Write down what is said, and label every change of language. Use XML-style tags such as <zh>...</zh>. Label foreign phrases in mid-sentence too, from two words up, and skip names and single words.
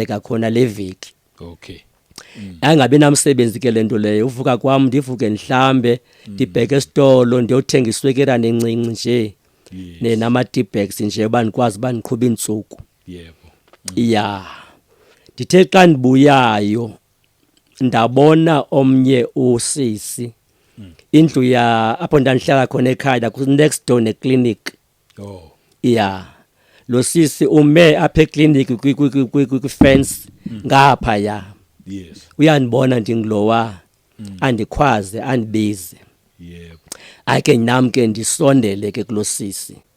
<xh>kakhona le veki angabe namsebenzi ke lento leyo uvuka kwami ndivuke ndihlambe ndibheke esitolo ndiyothenga iswekera nencinci nje nama</xh> <en>tea bags</en> <xh>nje banikwazi baniqhuba insuku ya ndithe xa ndibuyayo ndabona omnye usisi indlu ya apho ndandihlala khona ekhaya ku</xh> <en>next door</en> <xh>ne clinic. Oh.</xh> <en>Yeah.</en> <xh>Lo sisi ume apha eclinic kwi fence ngapha ya.</xh> <en>Yes.</en> <xh>Uyandibona ndingilowa andikhwaze andibize.</xh> <zu>Yebo.</zu> <xh>Ake nami ke ndisondele ke kulosisi.</xh>